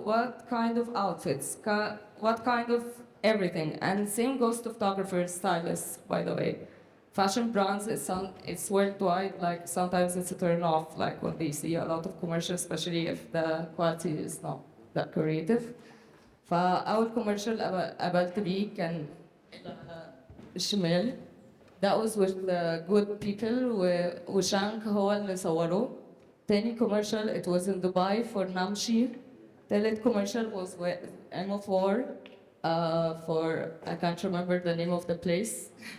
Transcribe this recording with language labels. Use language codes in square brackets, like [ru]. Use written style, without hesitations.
[en] What kind of outfits? What kind of everything? And same goes to photographers, stylists, by the way. Fashion brands, it's worldwide, like sometimes it's a turn off, like when they see a lot of commercials, especially if the quality is not that creative. [ar] فأول commercial قابلت بيه كان الشمال. [en] That was with the good people [ar] وشانك هو اللي صوروه. [en] تاني commercial it was in Dubai for Namshi. تالت commercial was with M4 for I can't remember the name of the place.